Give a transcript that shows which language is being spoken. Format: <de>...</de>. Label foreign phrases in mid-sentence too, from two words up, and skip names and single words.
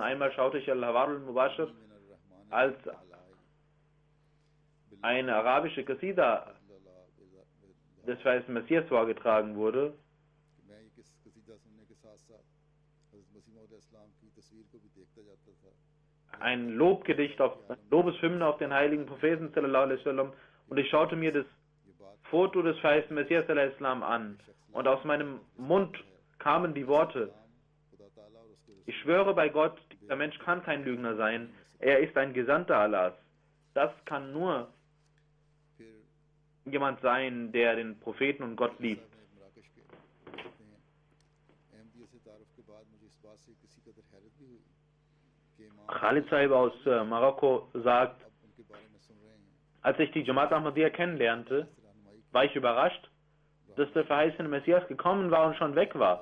<de>Einmal schaute ich Al-Hawar al-Mubashir, als eine arabische Qasida des Verheißenen Messias vorgetragen wurde. Ein Lobgedicht, Lobeshymne auf den heiligen Propheten</de> <ar>صلى الله عليه وسلم,</ar> <de>und ich schaute mir das Foto des Verheißenen Messias</de> <ar>صلى الله عليه وسلم</ar> <de>an und aus meinem Mund kamen die Worte: Ich schwöre bei Gott, dieser Mensch kann kein Lügner sein, er ist ein Gesandter Allahs. Das kann nur jemand sein, der den Propheten und Gott liebt. Khalid Sahib aus Marokko sagt, als ich die Jamaat Ahmadiyya kennenlernte, war ich überrascht, dass der verheißene Messias gekommen war und schon weg war.</de>